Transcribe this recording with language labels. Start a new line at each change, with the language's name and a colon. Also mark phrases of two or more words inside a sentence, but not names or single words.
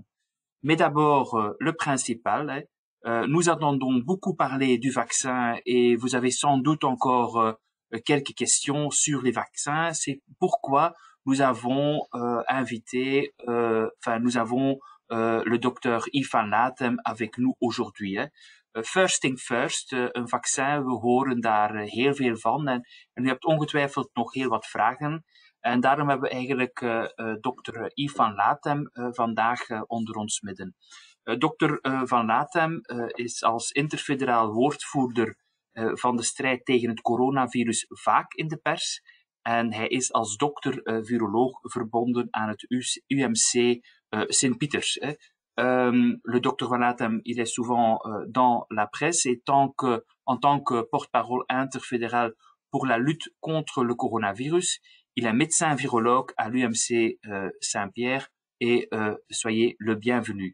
French: Mais d'abord, le principal, nous entendons beaucoup parler du vaccin et vous avez sans doute encore quelques questions sur les vaccins. C'est pourquoi nous avons invité, nous avons le docteur Yves van Latem avec nous aujourd'hui.
English: First thing first,
Dutch: een vaccin, we horen daar heel veel van en u hebt ongetwijfeld nog heel wat vragen. En daarom hebben we eigenlijk dokter Yves van Latem vandaag onder ons midden. Dokter van Latem is als interfederaal woordvoerder van de strijd tegen het coronavirus vaak in de pers. En hij is als dokter-viroloog verbonden aan het UMC Sint-Pieters.
French: Le docteur Van Latem, il est souvent dans la presse et en tant que porte-parole interfédéral pour la lutte contre le coronavirus, il est médecin virologue à l'UMC Saint-Pierre et soyez le bienvenu.